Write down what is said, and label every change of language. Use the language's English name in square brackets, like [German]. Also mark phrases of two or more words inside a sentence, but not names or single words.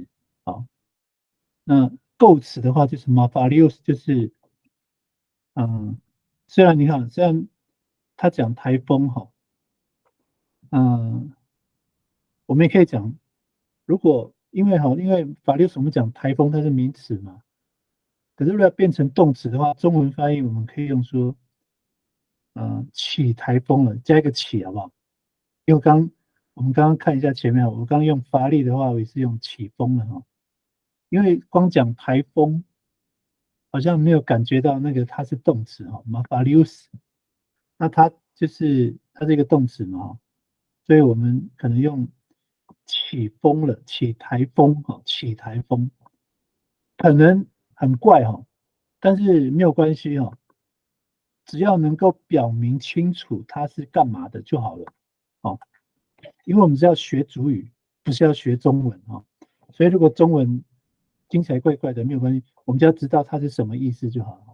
[Chinese] 好，那构词的话就是 mafarios，就是虽然你看，虽然他讲台风哈，嗯，我们也可以讲，如果因为法律我们讲台风它是名词嘛，可是如果要变成动词的话，中文发音我们可以用说，起台风了，加一个起好不好？因为我们刚刚看一下前面，我刚刚用发力的话，我也是用起风了哈，因为光讲台风好像没有感觉到那个它是动词哈 m a f a r i u s 那它是一个动词嘛哈，所以我们可能用起风了，起台风哈，起台风可能很怪哈，但是没有关系哈，只要能够表明清楚它是干嘛的就好了，哦，因为我们是要学主语，不是要学中文哈，所以如果中文听起来怪怪的没有关系，我们只要知道它是什么意思就好了。